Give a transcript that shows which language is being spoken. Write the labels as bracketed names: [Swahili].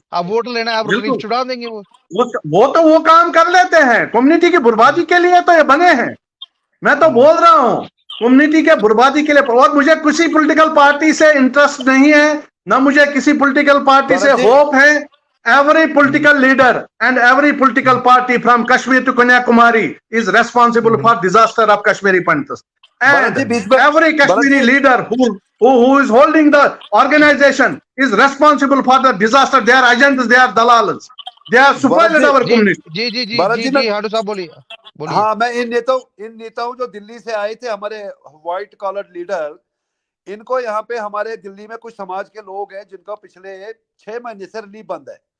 [Hindi] अब वोट लेना है, अब रिलीफ छुड़ा देंगे वो तो वो काम कर लेते हैं। कम्युनिटी की बर्बादी के लिए तो ये बने हैं। मैं तो बोल रहा हूँ कम्युनिटी के बर्बादी के लिए। और मुझे किसी पॉलिटिकल पार्टी से इंटरेस्ट नहीं है, ना मुझे किसी पॉलिटिकल पार्टी से होप है। [English] Every political leader and every political party from Kashmir to Kanyakumari is responsible for disaster of Kashmiri Pandits. And every Kashmiri leader who is holding the organization is responsible for the disaster. They are agents, they are dalals. They are spoiled our community. [Hindi] जी हाडू साहब बोलिए। हाँ, मैं इन नेताओं जो दिल्ली से आए थे, हमारे व्हाइट कॉलर लीडर, इनको यहाँ पे हमारे दिल्ली में कुछ समाज के लोग हैं जिनका पिछले 6 महीने से रिलीफ बंद है।